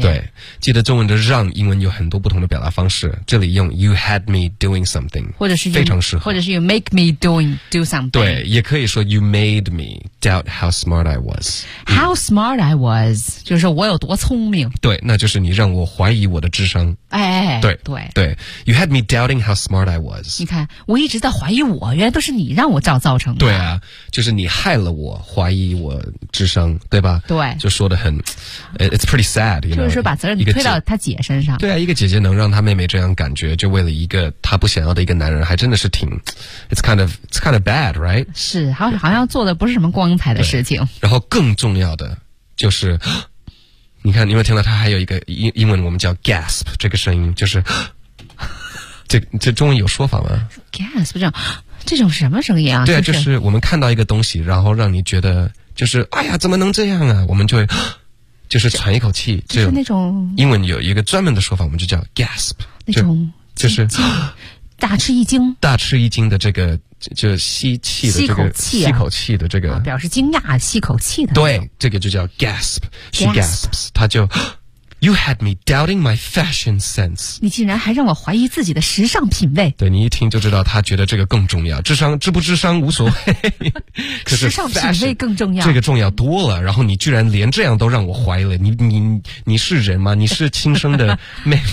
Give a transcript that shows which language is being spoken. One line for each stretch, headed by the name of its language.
Chinese: 对，记得中文的让，英文有很多不同的表达方式，这里用
English: You had me doing something，
Chinese: 或者是非常适合，或者是
English: You make me do something。
Chinese: 对，也可以说
English: You made me doubt how smart I was。 How smart I was。
Chinese: 就是我有多聪明，对，那就是你让我怀疑我的智商，哎，对对
English: 对 ，You had me doubting how smart I was。
Chinese: 你看，我一直在怀疑我，原来都是你让我造成的。对啊，就是你害了我，怀疑我智商，对吧？对，就说得很
English: ，it's pretty sad， you know?
Chinese: 就是把责任推到他姐身上。对啊，一个姐姐能让她妹妹这样感觉，就为了一个她不想要的一个男人，还真的是挺 ，
English: it's kind of bad， right？
Chinese: 是，好像做的不是什么光彩的事情。然后更重要的就是。你看，你有没有听到他还有一个英文，我们叫 gasp 这个声音，就是这中文有说法吗？gasp 这种什么声音啊？对啊，就是我们看到一个东西，然后让你觉得就是哎呀，怎么能这样啊？我们就会就是喘一口气，就是那种英文有一个专门的说法，我们就叫 gasp 那种，就是大吃一惊，大吃一惊的这个。就吸气的这个吸口气的这个、啊、表示惊讶吸口气的对这个就叫 gasp she
English: gasps
Chinese: 他就
English: you had me doubting my fashion sense
Chinese: 你竟然还让我怀疑自己的时尚品味对你一听就知道他觉得这个更重要智商智不智商无所谓可是 fashion, 时尚品味更重要这个重要多了然后你居然连这样都让我怀疑了你是人吗你是亲生的妹